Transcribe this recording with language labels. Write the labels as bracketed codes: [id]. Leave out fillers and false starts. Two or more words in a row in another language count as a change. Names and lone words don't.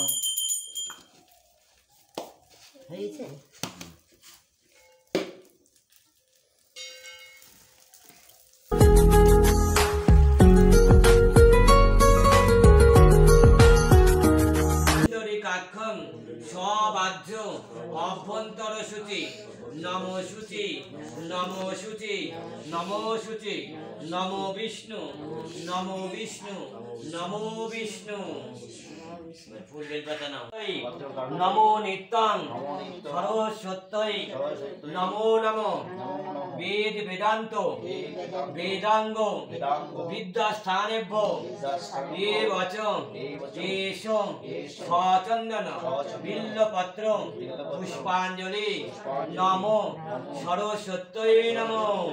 [sa] হয়েছে কাক্ষং সবাহ্য অভ্যন্তর সূচি নমো শুচি নমো শুচি নমো শুচি নমো বিষ্ণু নমো বিষ্ণু নমো বিষ্ণু। [bn] ফুলের পাতা নাও। [sa] নমো নিত্যং সরস্বত্যৈ নমো নমো বেদ বেদান্ত বেদাঙ্গ বিদ্যাস্থানেভ্য এ বচ এষ সচন্দন বিল্লপত্র পুষ্পাঞ্জলি নমো সরস্বত্যৈ নমো।